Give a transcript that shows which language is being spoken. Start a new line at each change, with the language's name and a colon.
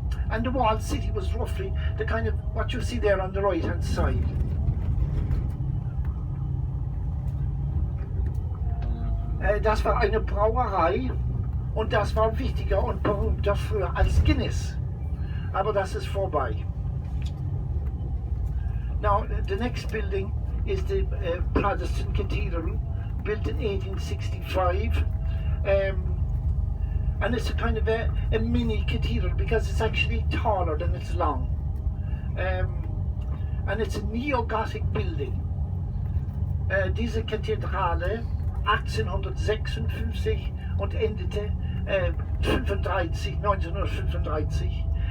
English: And the walled city was roughly the kind of what you see there on the right hand side.
German: Das war eine Brauerei, und das war wichtiger und berühmter früher als Guinness. Aber das ist vorbei.
English: Now the next building is the Protestant Cathedral, built in 1865. And it's a kind of a mini cathedral because it's actually taller than it's long. And it's a neo-Gothic building.
German: Diese Kathedrale 1856 und endete 1935.